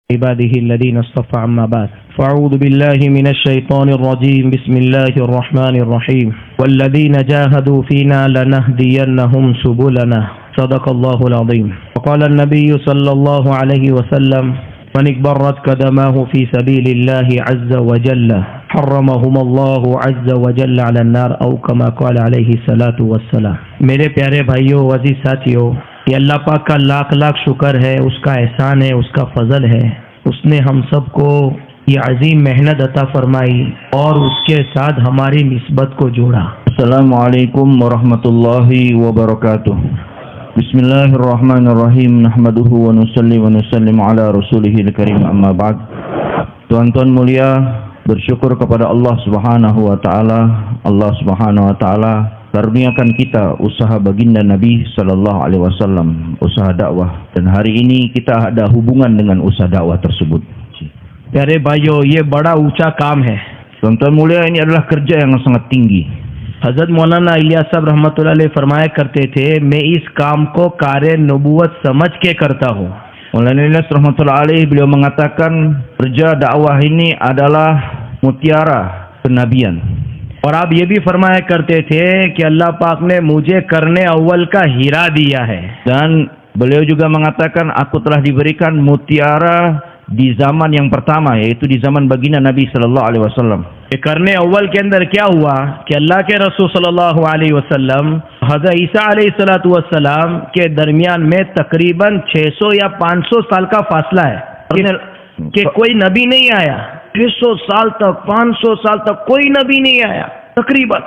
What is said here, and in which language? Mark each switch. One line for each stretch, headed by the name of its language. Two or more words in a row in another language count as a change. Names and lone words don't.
Arabic: عباده الذين اصطفى عما بعد فأعوذ بالله من الشيطان الرجيم بسم الله الرحمن الرحيم والذين جاهدوا فينا لنهدينهم سبلنا صدق الله العظيم وقال النبي صلى الله عليه وسلم من اكبرت قدماه في سبيل الله عز وجل حرمهم الله عز وجل على النار او كما قال عليه الصلاة والسلام.
Urdu: میرے پیارے بھائیوں عزیز ساتھیوں، یہ اللہ پاک کا لاکھ لاکھ شکر ہے، اس کا احسان ہے، اس کا فضل ہے، اس نے ہم سب کو یہ عظیم محنت عطا فرمائی اور اس کے ساتھ ہماری نسبت کو جوڑا.
Arabic: السلام علیکم ورحمۃ اللہ وبرکاتہ. بسم اللہ الرحمن الرحیم نحمده ونصلی ونسلم علی رسولہ الکریم اما بعد.
Indonesian: Tuan-tuan mulia, bersyukur kepada
Arabic: الله سبحانه وتعالى. الله سبحانه وتعالى
Indonesian: karuniakan kita usaha baginda Nabi
Arabic: صلى الله عليه وسلم,
Indonesian: usaha dakwah, dan hari ini kita ada hubungan dengan usaha dakwah tersebut.
Urdu: پیارے بھائیوں، یہ بڑا اونچا کام ہے.
Indonesian: Tuan-tuan mulia, ini adalah kerja yang sangat tinggi.
Urdu: حضرت مولانا الیاس صاحب رحمۃ اللہ علیہ فرمایا کرتے تھے، میں اس کام کو کار نبوت سمجھ کے کرتا ہوں.
Indonesian: Maulana Ilyas
Arabic: رحمة الله عليه,
Indonesian: beliau mengatakan kerja dakwah ini adalah mutiara kenabian.
Urdu: اور آپ یہ بھی فرمایا کرتے تھے کہ اللہ پاک نے مجھے کرنے اول کا ہیرا دیا ہے.
Indonesian: Dan beliau juga mengatakan aku telah diberikan mutiara di zaman yang pertama, yaitu di zaman baginda Nabi
Arabic: صلى الله عليه وسلم.
Urdu: کہ کرنے اول کے اندر کیا ہوا کہ اللہ کے رسول صلی اللہ علیہ وسلم حضرت عیسیٰ علیہ السلام کے درمیان میں تقریباً 600 یا 500 سال کا فاصلہ ہے کہ کوئی نبی نہیں آیا. 600 سال تک، 500 سال تک کوئی نبی نہیں آیا تقریباً.